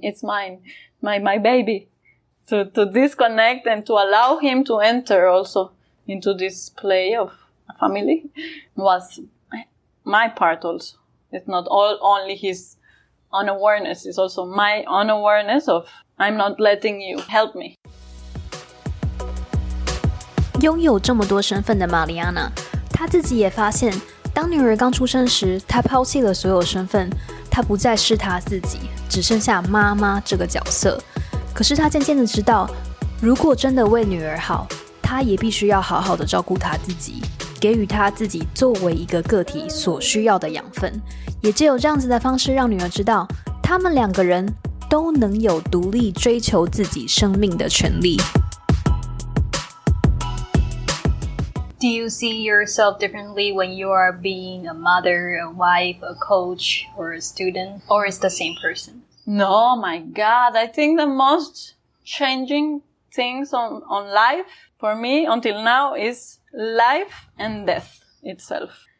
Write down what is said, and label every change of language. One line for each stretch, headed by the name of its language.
English: It's mine, my baby. To disconnect and to allow him to enter also into this play of a family was my part also. It's not only his unawareness, it's also my unawareness of I'm not letting you help me.
Chinese: 拥有这么多身份的玛丽安娜，她自己也发现，当女儿刚出生时，她抛弃了所有身份，她不再是她自己，只剩下妈妈这个角色。可是她渐渐的知道，如果真的为女儿好，她也必须要好好的照顾她自己，给予她自己作为一个个体所需要的养分。也只有这样子的方式，让女儿知道，他们两个人都能有独立追求自己生命的权利。
English: Do you see yourself differently when you are being a mother, a wife, a coach, or a student? Or is the same person? No, my God. I think the most changing things on life for me until now is life and death itself.